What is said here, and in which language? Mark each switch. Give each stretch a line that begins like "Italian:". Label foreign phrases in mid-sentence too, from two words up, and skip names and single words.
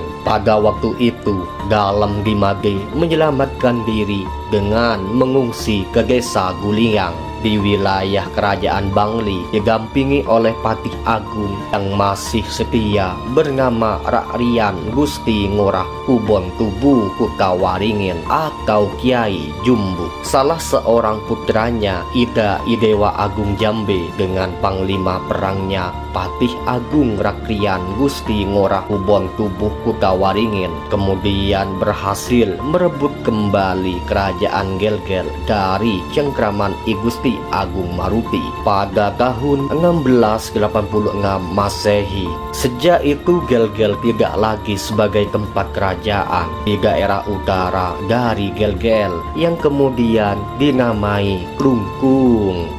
Indonesian: Pada waktu itu, Dalem di Made menyelamatkan diri dengan mengungsi ke desa Guliang di wilayah kerajaan Bangli, didampingi oleh Patih Agung yang masih setia bernama Rakrian Gusti Ngurah Ubon Tubu Kutawaringin atau Kiai Jumbu. Salah seorang putranya, Ida Idewa Agung Jambe, dengan panglima perangnya Patih Agung Rakrian Gusti Ngurah Ubon Tubuh Kutawaringin, kemudian berhasil merebut kembali kerajaan Gelgel dari cengkraman I Gusti Agung Maruti pada tahun 1686 Masehi. Sejak itu Gelgel tidak lagi sebagai tempat kerajaan di daerah utara dari Gelgel yang kemudian dinamai Klungkung.